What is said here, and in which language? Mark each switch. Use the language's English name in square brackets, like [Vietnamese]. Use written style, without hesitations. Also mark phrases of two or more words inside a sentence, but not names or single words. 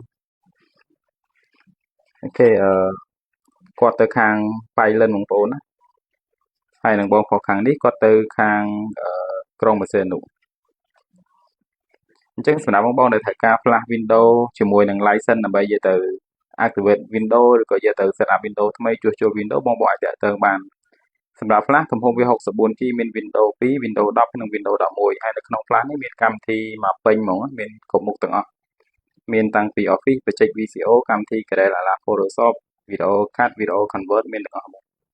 [Khmer] អូខេគាត់ទៅខាងប៉ៃលិនបងប្អូនណាហើយនឹងបងប្អូនខាងនេះគាត់ទៅខាងក្រុងបរសេនុអញ្ចឹង សម្រាប់បងប្អូនដែលត្រូវការ [English] flash window [Khmer] ជាមួយនឹង license ដើម្បីយកទៅ [English] activate window [Khmer] ឬក៏យកទៅ [English] set up window [Khmer] ថ្មីជួសជុល window បងប្អូនអាចតាក់ទងបានសម្រាប់ flash ទំហំវា 64G មាន window 2 window 10និង window 11ហើយនៅក្នុង flash នេះមានកម្មវិធីមកពេញហ្មងមានគ្រប់មុខទាំងអស់មានតាំងពី Office បច្ចេក VCO កម្មវិធី Corel Photoshop Video Cut Video Convert មានទាំងអស់ហ្មង